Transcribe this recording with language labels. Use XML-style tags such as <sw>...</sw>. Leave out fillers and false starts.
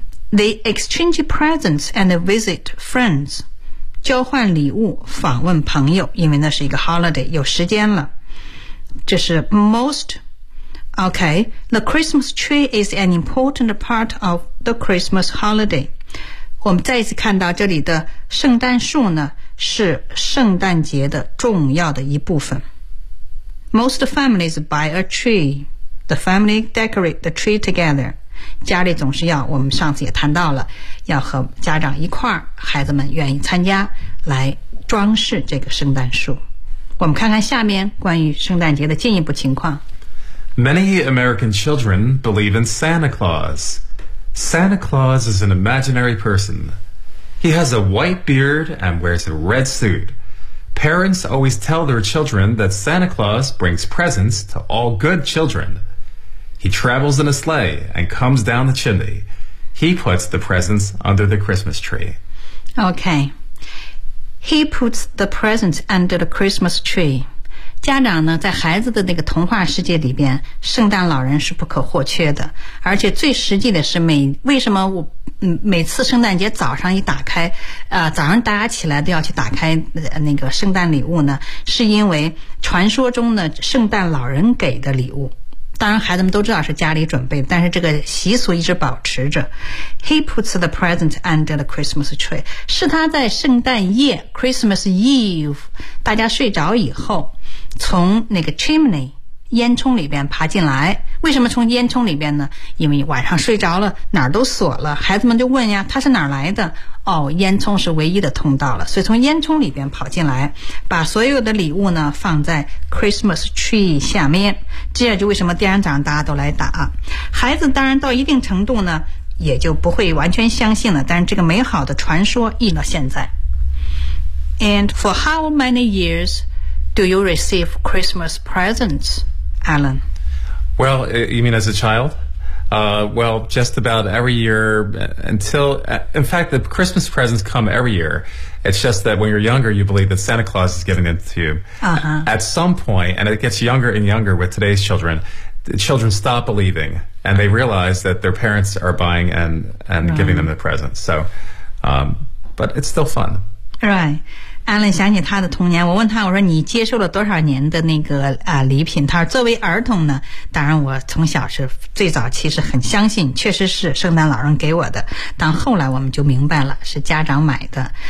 <en>They exchange presents and visit friends，</en> <zh>交换礼物，访问朋友，因为那是一个 holiday， 有时间了。这是 most。</zh> <en>OK， the Christmas tree is an important part of the Christmas holiday。</en> <zh>我们再一次看到这里的圣诞树呢，是圣诞节的重要的一部分。</zh> <en>Most families buy a tree， the family decorate the tree together。</en> <zh>家里总是要，我们上次也谈到了，要和家长一块儿，孩子们愿意参加来装饰这个圣诞树。我们看看下面关于圣诞节的进一步情况。</zh> <en>Many American children believe in Santa Claus. Santa Claus is an imaginary person. He has a white beard and wears a red suit. Parents always tell their children that Santa Claus brings presents to all good childrenHe travels in a sleigh and comes down the chimney. He puts the presents under the Christmas tree. Okay. He puts the presents under the Christmas tree.</en> <zh>家长呢，在孩子的那个童话世界里边，圣诞老人是不可或缺的。而且最实际的是为什么我每次圣诞节早上一打开，早上大家起来都要去打开那个圣诞礼物呢？是因为传说中的圣诞老人给的礼物。当然孩子们都知道是家里准备的，但是这个习俗一直保持着。</zh> <en>He puts the present under the Christmas tree，</en> <zh>是他在圣诞夜 Christmas Eve 大家睡着以后，从那个 chimney 烟囱里边爬进来。为什么从烟囱里边呢？因为晚上睡着了，哪儿都锁了，孩子们就问呀，他是哪儿来的？哦，烟囱是唯一的通道了，所以从烟囱里边跑进来，把所有的礼物呢放在 Christmas tree 下面。这也就为什么第二天早上大家都来打。孩子当然到一定程度呢，也就不会完全相信了，但是这个美好的传说一直到现在。</zh> <en>And for how many years do you receive Christmas presents, Alan? Well, you mean as a child? Well, just about every year until, in fact, the Christmas presents come every year. It's just that when you're younger, you believe that Santa Claus is giving them to you. At some point, and it gets younger and younger with today's children, the children stop believing and they realize that their parents are buying and giving them the presents. So, but it's still fun. Right.</en> <zh>安伦想起他的童年，我问他，我说你接受了多少年的那个礼品？他说作为儿童呢，当然我从小是最早其实很相信，确实是圣诞老人给我的，但后来我们就明白了是家长买的。</zh>